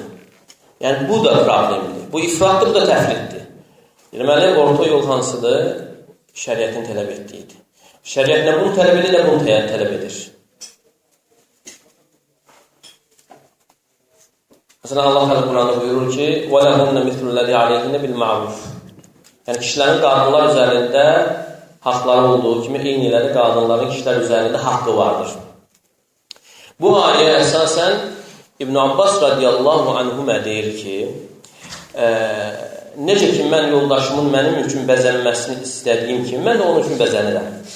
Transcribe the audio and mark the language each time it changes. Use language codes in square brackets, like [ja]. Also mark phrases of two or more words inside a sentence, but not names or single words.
[az] Yəni bu da problemdir. Bu ifratdır, bu da təfriddir. Deməli, orta yol hansıdır? Şəriətin tələb etdiyidir. Şəriət nə bunu tələb edir, nə bunu tələb edir. Məsələn, Allah Qur'anda buyurur ki, [ar] وَلَهُنَّ مِثْلُ الَّذِي عَلَيْهِنَّ بِالْمَعْرُوفِ [az] Yəni, kişilərin qadınlar üzərində haqları olduğu kimi, eyni elədi qadınların kişilər üzərində haqqı vardır. Bu ayə əsasən İbn Abbas [ar] رضي الله عنهما [az] deyir ki, necə ki, mən yoldaşımın mənim üçün bəzənməsini istədiyim kimi, mən də onun üçün bəzənirəm.